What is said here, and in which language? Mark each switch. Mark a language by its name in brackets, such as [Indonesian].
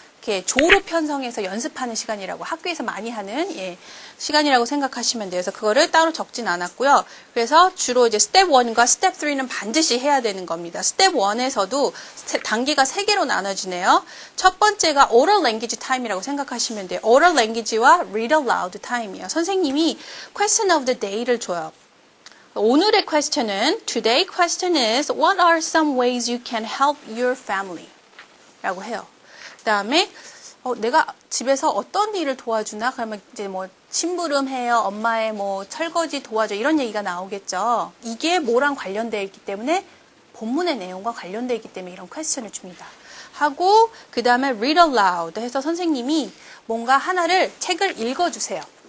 [Korean] 이렇게 조로 편성해서 연습하는 시간이라고 학교에서 많이 하는 시간이라고 생각하시면 돼요. 그래서 그거를 따로 적진 않았고요. 그래서 주로 이제 스텝 1과 스텝 3는 반드시 해야 되는 겁니다. 스텝 1에서도 단계가 3개로 나눠지네요. 첫 번째가 oral language time이라고 생각하시면 돼요. oral language와 read aloud time이에요. 선생님이 [English] question of the day [Korean] 를 줘요. 오늘의 [English] question은 Today question is What are some ways you can help your family? [Korean] 라고 해요. 그 다음에 내가 집에서 어떤 일을 도와주나? 그러면 이제 뭐 심부름 해요. 엄마의 뭐 설거지 도와줘. 이런 얘기가 나오겠죠. 이게 뭐랑 관련되어 있기 때문에 본문의 내용과 관련되어 있기 때문에 이런 퀘스천을 줍니다. 하고 그 다음에 read aloud 해서 선생님이 뭔가 하나를 책을 읽어주세요.